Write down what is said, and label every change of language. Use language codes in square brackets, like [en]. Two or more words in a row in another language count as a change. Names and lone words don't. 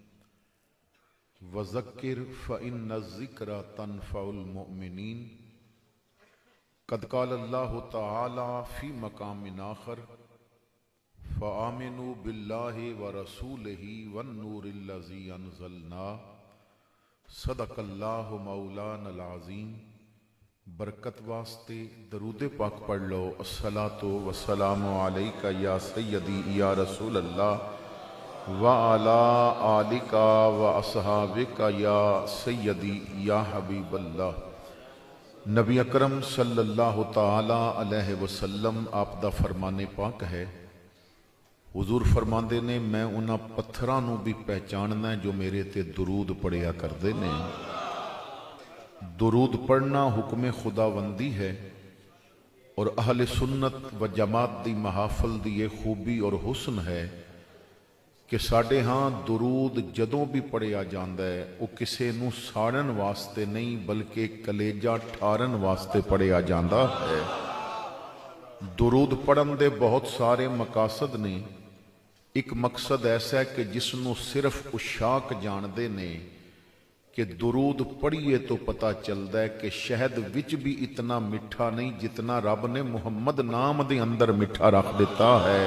[ar] وذکر فإن الذکر تنفع المؤمنین قد قال اللہ تعالی فی مقام آخر فآمنوا باللہ ورسولہ والنور الذی انزلنا صدق اللہ مولانا العظیم۔ [pa] برکت واسطے درود پاک پڑھ لو۔ [ar] الصلاۃ والسلام علیکہ یا سیدی یا رسول اللہ وعلی آلک واصحابک یا سیدی یا حبیب اللہ۔ [pa] نبی اکرم [ar] صلی اللہ تعالی علیہ وسلم [pa] آپ دا فرمان پاک ہے، حضور فرماندے نے میں انہاں پتھراں نو بھی پہچاننا ہے جو میرے تے درود پڑھیا کردے نے۔ درود پڑھنا حکم خداوندی ہے، اور اہل سنت و جماعت دی محافل دی یہ خوبی اور حسن ہے کہ ساڈے ہاں درود جدوں بھی پڑھیا جاندا ہے وہ کسے نو ساڑن واسطے نہیں بلکہ کلیجہ ٹھارن واسطے پڑھیا جاندا ہے۔ درود پڑھن دے بہت سارے مقاصد نے۔ ایک مقصد ایسا ہے کہ جس نو صرف عشاق جاندے نے کہ درود پڑھیے تو پتہ چلدا ہے کہ شہد وچ بھی اتنا میٹھا نہیں جتنا رب نے محمد نام دے اندر میٹھا رکھ دیتا ہے۔